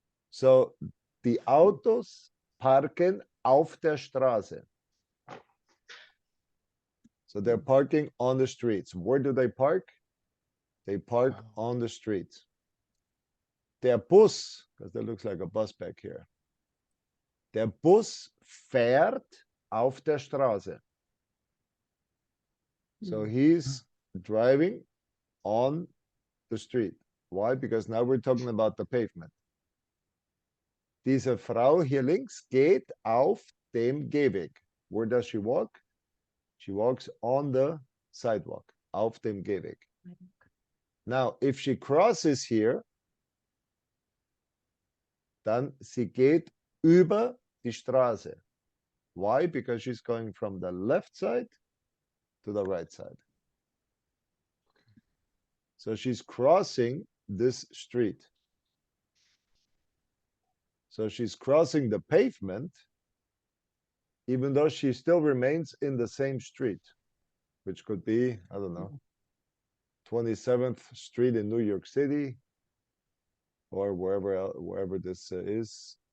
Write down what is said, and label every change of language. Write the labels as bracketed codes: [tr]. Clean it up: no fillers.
[de] So die Autos parken auf der Straße. [en] So they're parking on the streets. Where do they park? They park on the streets. Der Bus, because that looks like a bus back here. [de] Der Bus fährt auf der Straße. [en] So he's driving on the street. Why? Because now we're talking about the pavement. [de] Diese Frau hier links geht auf dem Gehweg. [en] Where does she walk? She walks on the sidewalk, [de] auf dem Gehweg. [en] Now, if she crosses here, [de] dann sie geht über die Straße. [en] Why? Because she's going from the left side to the right side. So she's crossing this street. So she's crossing the pavement, even though she still remains in the same street, which could be, I don't know, 27th Street in New York City, or wherever this is.